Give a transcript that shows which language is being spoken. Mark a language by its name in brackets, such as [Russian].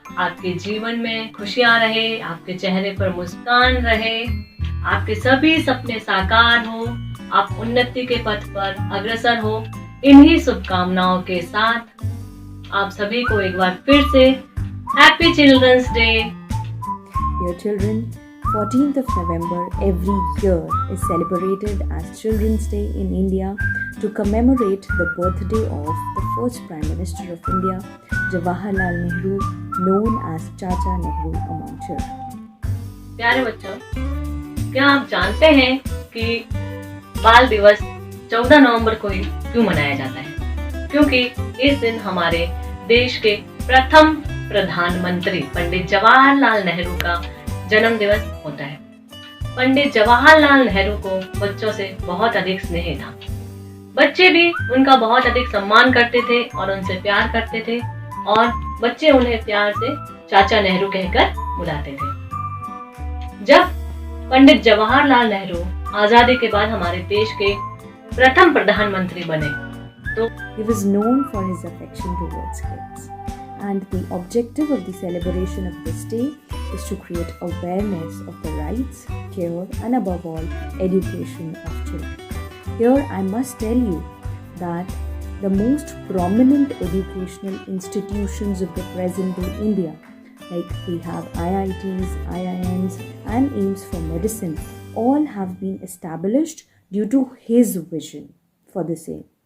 [Hindi] आपके जीवन में खुशियां रहे, आपके चेहरे पर मुस्कान रहे, आपके सभी सपने साकार हो, आप उन्नति के पथ पर अग्रसर हो। इन्हीं शुभकामनाओं के साथ आप सभी को एक बार फिर से [English] Happy children's day. Dear children, 14th of November every year is celebrated as Children's Day in India to commemorate the birthday of the first Prime Minister of India, Jawaharlal Nehru, known as Chacha Nehru among children. [Hindi] प्यारे बच्चों, क्या आप जानते हैं कि बाल दिवस 14 नवंबर को ही क्यों मनाया जाता है? क्योंकि इस दिन हमारे देश के प्रथम प्रधानमंत्री पंडित जवाहरलाल नेहरू का जन्म दिवस होता है। पंडित जवाहरलाल नेहरू को बच्चों से बहुत अधिक स्नेह था। बच्चे भी उनका बहुत अधिक सम्मान करते थे और उनसे प्यार करते थे, और बच्चे उन्हें प्यार से चाचा नेहरू कहकर बुलाते थे। जब पंडित जवाहरलाल नेहरू आजादी के बाद हमारे देश के प्रथम प्रधानमंत्री बने तो [English] He was known for his affection towards kids, and the objective of the celebration of this day is to create awareness of the rights, care, and above all, education of children. Here I must tell you that the most prominent educational institutions of the present day India, like we have IITs, IIMs, and AIIMS for medicine, all have been established due to his vision for the same.